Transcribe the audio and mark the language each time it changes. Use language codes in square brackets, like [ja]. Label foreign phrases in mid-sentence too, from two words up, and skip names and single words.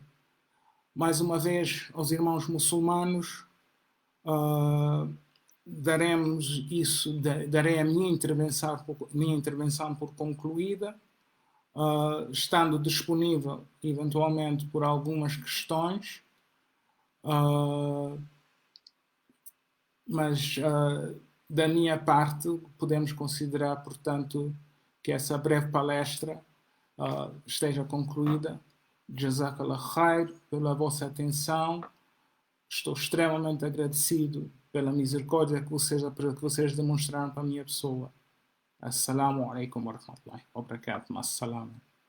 [pt] Mais uma vez, aos irmãos muçulmanos, darei a minha intervenção por concluída, estando disponível eventualmente por algumas questões, mas da minha parte podemos considerar, portanto, que essa breve palestra esteja concluída. [ar] جزاك الله خير [pt] pela vossa atenção. Estou extremamente agradecido pela misericórdia que vocês demonstraram para a minha pessoa. [ar] السلام عليكم ورحمة الله وبركاته. Assalam.